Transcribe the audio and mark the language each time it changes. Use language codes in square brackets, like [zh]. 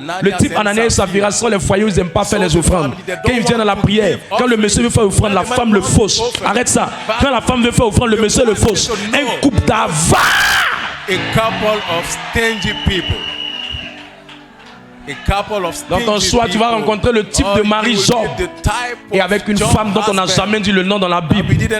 [fr] Le type Anania et Saphira sont les foyers où ils n'aiment pas faire les offrandes. Quand ils viennent à la prière, quand le monsieur veut faire offrande, la femme le fausse. Arrête ça. Quand la femme veut faire offrande, le monsieur le fausse. Un couple d'avares. [en] A couple of stingy people. [fr] Dans ton choix, tu vas rencontrer le type de mari Job et avec une femme dont on n'a jamais dit le nom dans la Bible.